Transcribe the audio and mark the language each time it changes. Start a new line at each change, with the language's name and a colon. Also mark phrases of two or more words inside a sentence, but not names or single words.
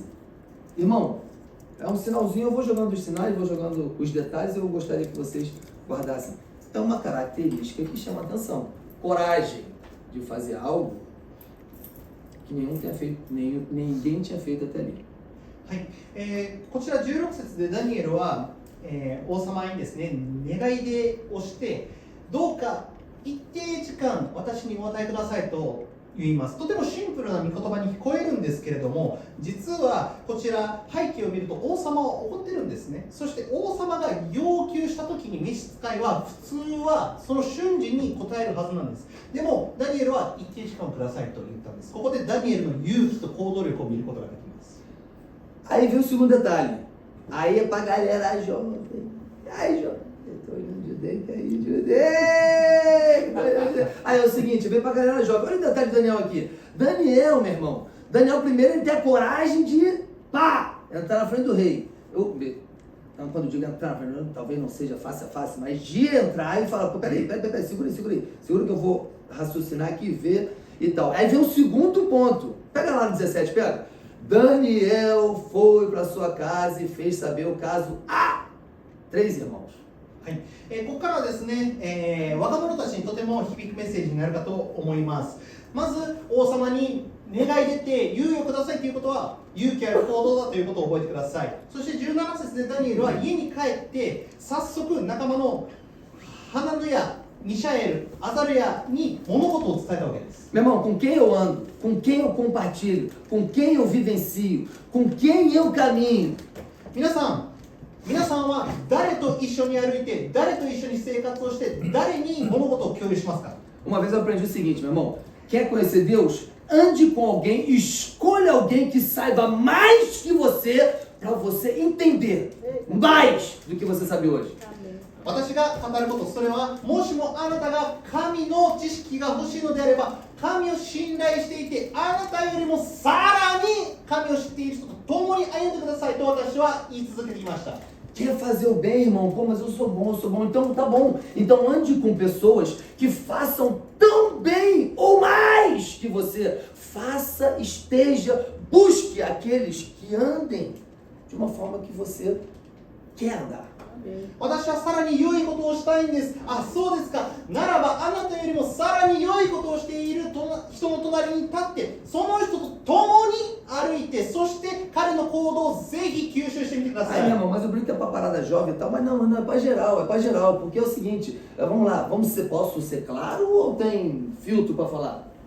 Portuguese: Irmão, é um sinalzinho, eu vou jogando os sinais, vou jogando os detalhes, eu gostaria que vocês guardassem. É uma característica que chama atenção. Coragem de fazer algo que ninguém tinha feito até ali.
Japanese: はい、こちら16節でダニエルは、王様にですね、願い出をして、どうか一定時間私にお与えくださいと言います。とてもシンプルな御言葉に聞こえるんですけれども、実はこちら背景を見ると王様は怒ってるんですね。そして王様が要求した時に召使いは普通はその瞬時に答えるはずなんです。でもダニエルは一定時間をくださいと言ったんです。ここでダニエルの勇気と行動力を見ることができます。
Portuguese: Aí vem o segundo detalhe. Aí é pra galera jovem. Ai, jovem. Eu tô indo de aí, Judei. Aí é o seguinte, vem pra galera jovem. Olha o detalhe do Daniel aqui. Daniel, meu irmão. Daniel primeiro ele tem a coragem de, pá, entrar na frente do rei. Então, quando eu digo entrar na frente, talvez não seja face a face, mas de entrar e falar, pô, peraí, segura aí. Segura que eu vou raciocinar aqui e ver e tal. Aí vem o segundo ponto. Pega lá no 17, pega. Daniel foi para sua casa e fez saber o caso a 3 irmãos.
Japanese: はい、ここからはですね、若者たちにとても響くメッセージになるかと思います。まず王様に願い出て猶予くださいということは勇気ある行動だということを覚えてください。そして17節でダニエルは家に帰って早速仲間のハナヌヤ、ミシャエル、アザルヤに物事を伝えたわけです。
Portuguese: Meu irmão, com quem eu ando, com quem eu compartilho, com quem eu vivencio, com quem eu caminho.
Japanese: 皆さんは誰と一緒に歩いて、誰と一緒に生活をして、誰に物事を共有しますか？
Portuguese: Uma vez eu aprendi o seguinte, meu irmão, quer conhecer Deus? Ande com alguém, escolha alguém que saiba mais que você, para você entender mais do que você sabe hoje.
Japanese: 私が語ること、それはもしもあなたが神の知識が欲しいのであれば、神を信頼していて、あなたよりもさらに神を知っている人と共に歩んでくださいと私は言い続けてきました。
Portuguese: Quer fazer o bem, irmão? Pô, mas eu sou bom. Então tá bom. Então ande com pessoas que façam tão bem ou mais que você. Faça, esteja, busque aqueles que andem de uma forma que você quer andar.
Japanese: 私はさらに良いことをしたいんです。あ、そうですか。ならばあなたよりもさらに良いことをしている人の隣に立って、その人と共に歩いて、そして彼の行動をぜひ吸収してみてください。
Portuguese: Aí, meu irmão, mas eu brinco que é pra parada jovem e tal, mas não, é pra geral, porque é o seguinte, vamos lá, posso ser claro ou tem filtro pra falar?